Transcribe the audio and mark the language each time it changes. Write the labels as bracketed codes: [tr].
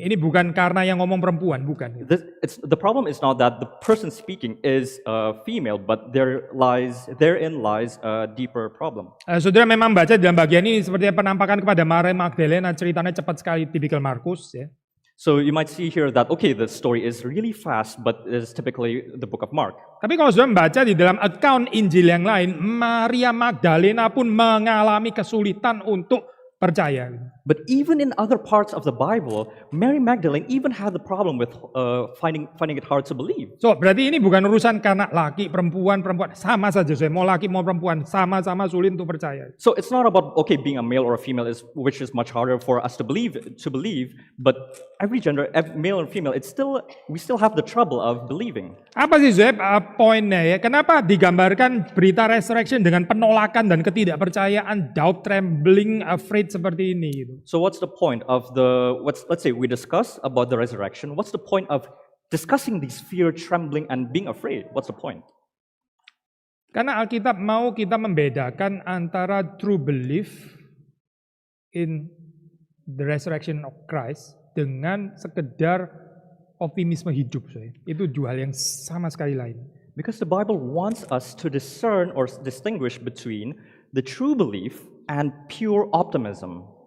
[id] Ini bukan karena yang ngomong perempuan, bukan. [en] The problem is not that the person speaking is female, but therein lies a deeper problem. [id] Saudara memang baca dalam bagian ini seperti penampakan kepada Maria Magdalena, ceritanya cepat sekali, tipikal Markus ya. [en] So you might see here that, okay, the story is really fast, but it is typically the book of Mark. [id] Tapi kalau saudara membaca di dalam account Injil yang lain, Maria Magdalena pun mengalami kesulitan untuk percaya. [en] But even in other parts of the Bible, Mary Magdalene even had the problem with finding it hard to believe. [id] So berarti ini bukan urusan karena laki, perempuan sama saja. Mau laki mau perempuan sama-sama sulit untuk percaya. [en] So it's not about being a male or a female which is much harder for us to believe, but every gender, male or female, we still have the trouble of believing. [id] Apa sih poinnya ya? Kenapa digambarkan berita resurrection dengan penolakan dan ketidakpercayaan, [en] doubt, trembling, afraid [id] seperti ini gitu? [en] So what's the point of let's say we discuss about the resurrection. What's the point of discussing these fear, trembling, and being afraid? What's the point? [id] Karena Alkitab mau kita membedakan antara [en] true belief in the resurrection of Christ [id] dengan sekedar optimisme hidup. Itu dua hal yang sama sekali lain. [en] Because the Bible wants us to discern or distinguish between the true belief and pure optimism.